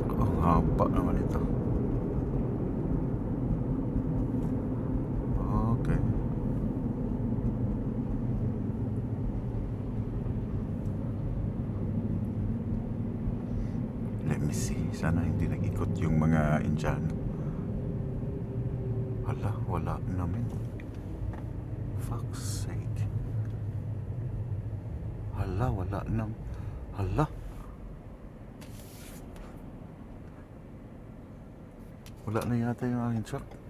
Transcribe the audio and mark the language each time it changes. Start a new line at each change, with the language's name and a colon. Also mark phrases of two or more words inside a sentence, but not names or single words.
Filipino: Ang haba naman ito.
English: Okay. Let me see.
Filipino: Sana hindi nag-ikot yung mga Indiano. Hala, wala namin.
English: Fuck's sake.
Filipino: Hala, wala nang. Hala. Wala na yata yung aking truck.